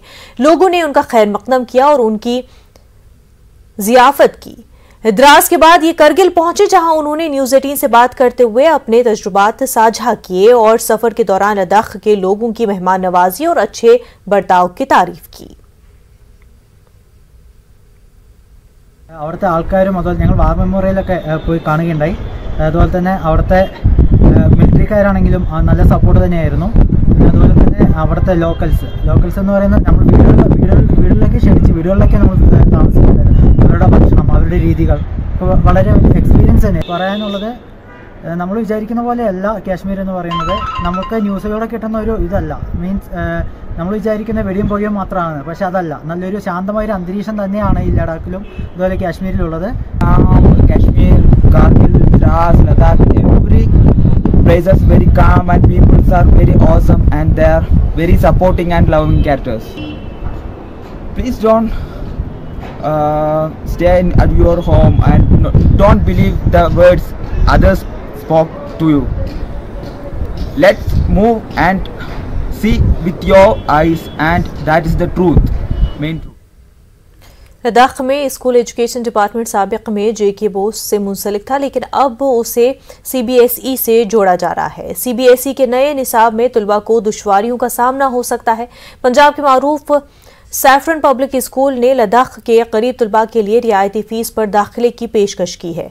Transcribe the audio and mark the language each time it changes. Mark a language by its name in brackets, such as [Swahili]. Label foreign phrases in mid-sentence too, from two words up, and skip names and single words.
[Urdu] لوگوں نے ان کا خیر مقدم کیا اور ان کی ضیافت کی. دراس کے بعد یہ کرگل پہنچے، جہاں انہوں نے نیوز 18 سے بات کرتے ہوئے اپنے تجربات ساجھا کیے اور سفر کے دوران لداخ کے لوگوں کی مہمان نوازی اور اچھے برتاؤ کی تعریف کی. [Malayalam] അവിടുത്തെ ആൾക്കാരും അതുപോലെ ഞങ്ങൾ വാർ മെമ്മോറിയലൊക്കെ പോയി കാണുകയുണ്ടായി. അതുപോലെ തന്നെ അവിടുത്തെ മിലിറ്ററിക്കാരാണെങ്കിലും നല്ല സപ്പോർട്ട് തന്നെയായിരുന്നു. അതുപോലെ തന്നെ അവിടുത്തെ ലോക്കൽസ് എന്ന് പറയുന്നത് നമ്മൾ വീടുകളിലേക്ക് ക്ഷണിച്ച് വീടുകളിലേക്ക് നമ്മൾ താമസിക്കുന്നത്, അവരുടെ ഭക്ഷണം, അവരുടെ രീതികൾ വളരെ എക്സ്പീരിയൻസ് തന്നെ. പറയാനുള്ളത്, നമ്മൾ വിചാരിക്കുന്ന പോലെയല്ല കാശ്മീർ എന്ന് പറയുന്നത്. നമുക്ക് ന്യൂസിലൂടെ കിട്ടുന്ന ഒരു ഇതല്ല, മീൻസ് നമ്മൾ വിചാരിക്കുന്ന വെടിയും പൊടിയും മാത്രമാണ്, പക്ഷെ അതല്ല. നല്ലൊരു ശാന്തമായൊരു അന്തരീക്ഷം തന്നെയാണ് ഈ ലഡാക്കിലും അതുപോലെ കാശ്മീരിലുള്ളത്. കാശ്മീർ, കാർഗിൽ, ദ്രാസ്, ലഡാക്ക്, [English] every places very calm and people are very awesome and they are very supporting and loving characters. Please don't stay at your home and don't believe the words others spoke to you. Let's move and see with your eyes, and that is the truth, main truth. [Urdu] لداخ میں [English] school education department [Urdu] سابق میں JK بوس سے منسلک تھا، لیکن اب اسے CBSE سے جوڑا جا رہا ہے. CBSE کے نئے نصاب میں طلبہ کو دشواریوں کا سامنا ہو سکتا ہے. پنجاب کے معروف سیفرن پبلک اسکول نے لداخ کے قریب طلبہ کے لیے رعایتی فیس پر داخلے کی پیشکش کی ہے.